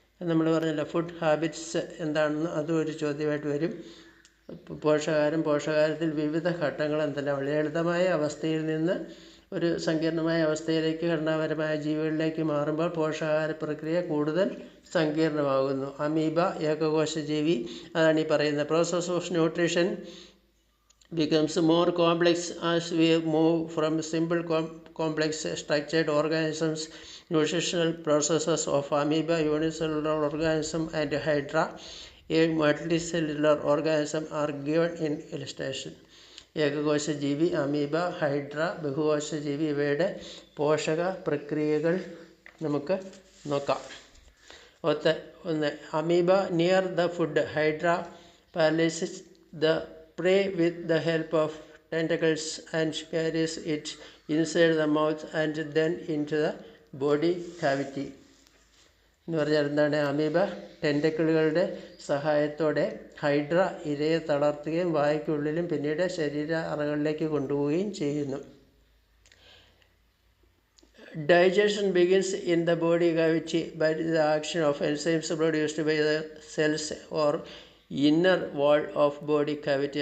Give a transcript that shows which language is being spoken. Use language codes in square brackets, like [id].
[ml] നമ്മൾ പറഞ്ഞില്ല food habits എന്താണെന്ന്, അതും ഒരു ചോദ്യമായിട്ട് വരും. പോഷകാഹാരത്തിൽ വിവിധ ഘട്ടങ്ങൾ എന്തെല്ലാം? ലളിതമായ അവസ്ഥയിൽ നിന്ന് ഒരു സങ്കീർണമായ അവസ്ഥയിലേക്ക്, ഘടനാപരമായ ജീവികളിലേക്ക് മാറുമ്പോൾ പോഷകാഹാര പ്രക്രിയ കൂടുതൽ സങ്കീർണമാകുന്നു. അമീബ, ഏകകോശജീവി, അതാണ് ഈ പറയുന്നത്. [en] Process of nutrition becomes more complex as we move from simple complex structured organisms. Nutritional processes of amoeba, unicellular organism and hydra, a multicellular organism, are given in illustration. [ml] ഏകകോശജീവി, amoeba, hydra, ബഹുകോശജീവി, ഇവയുടെ പോഷക പ്രക്രിയകൾ നമുക്ക് നോക്കാം. [en] ഒന്ന് amoeba near the food. Hydra paralyzes the prey with the help of tentacles and carries it inside the mouth and then into the body cavity. [ml] എന്ന് പറഞ്ഞാൽ എന്താണ്? Amoeba ടെൻറ്റക്കിളുകളുടെ സഹായത്തോടെ ഹൈഡ്ര ഇരയെ തളർത്തുകയും വായ്ക്കുള്ളിലും പിന്നീട് ശരീര അറകളിലേക്ക് കൊണ്ടുപോവുകയും ചെയ്യുന്നു. [en] Digestion begins in the body cavity by the action of enzymes produced by the cells or inner wall of body cavity.